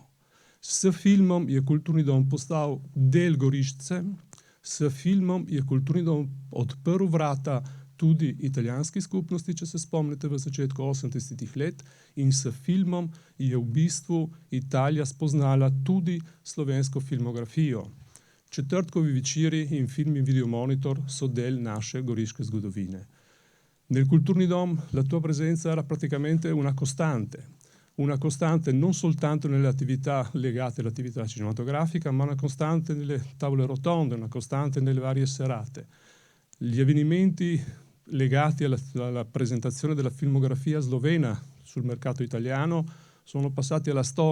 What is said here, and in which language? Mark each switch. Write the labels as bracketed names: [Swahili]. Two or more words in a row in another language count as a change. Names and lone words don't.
[Slovenian] S filmom je kulturni dom postal del Gorišče, s filmom je kulturni dom odprl vrata tudi italijanski skupnosti, če se spomnite, v začetku 80-ih let, in s filmom je v bistvu Italija spoznala tudi slovensko filmografijo. Četrtkovi večeri in film in videomonitor so del naše goriške zgodovine. [Italian] Nel culturni dom la tua presenza era praticamente una costante non soltanto nelle attività legate all'attività cinematografica, ma una costante nelle tavole rotonde, una costante nelle varie serate. Gli avvenimenti legati alla presentazione della filmografia slovena sul mercato italiano sono passati alla storia.